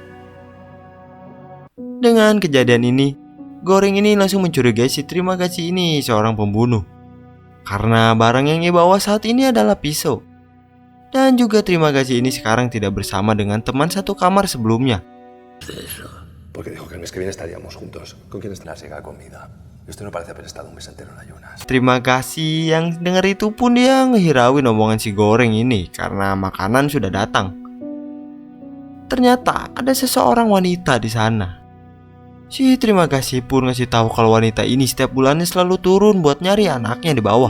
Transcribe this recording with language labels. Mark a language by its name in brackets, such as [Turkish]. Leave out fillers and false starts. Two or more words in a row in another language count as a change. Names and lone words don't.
[Indonesian] Dengan kejadian ini, Goreng ini langsung mencurigai si Terima Kasih ini seorang pembunuh, karena barang yang ia bawa saat ini adalah pisau. Dan juga terima kasih ini sekarang tidak bersama dengan teman satu kamar sebelumnya. [Spanish] Porque dijo que el mes que viene estaríamos juntos. ¿Con quién está? Llega comida. Esto no parece haber estado un mes entero en ayunas. [Indonesian] Terima kasih yang dengar itu pun dia ngehirauin omongan si goreng ini karena makanan sudah datang. Ternyata ada seseorang wanita di sana. Si terima kasih pun ngasih tahu kalau wanita ini setiap bulannya selalu turun buat nyari anaknya di bawah.